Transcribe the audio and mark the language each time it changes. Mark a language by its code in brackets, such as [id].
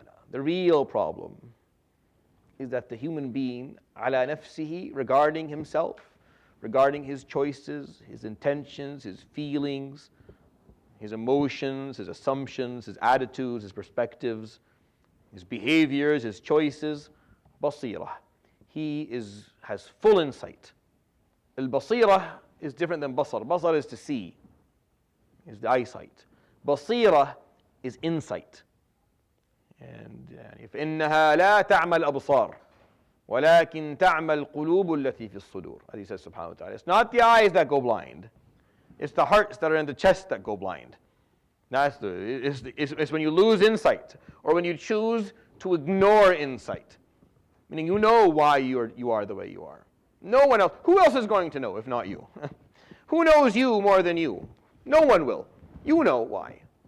[en] The real problem is that the human being, [ar] عَلَى نَفْسِهِ, [en] regarding himself, regarding his choices, his intentions, his feelings, his emotions, his assumptions, his attitudes, his perspectives, his behaviors, his choices, basira. He has full insight. Al-basira is different than basar. Basar is to see, is the eyesight. Basira is insight. [ar] And فإنها لا تعمى الأبصار ولكن تعمى القلوب التي في الصدور. [en] As he says subhanahu wa ta'ala. It's not the eyes that go blind. It's the hearts that are in the chest that go blind. It's when you lose insight or when you choose to ignore insight. Meaning you know why you are the way you are. No one else. Who else is going to know if not you? Who knows you more than you? No one will. You know why.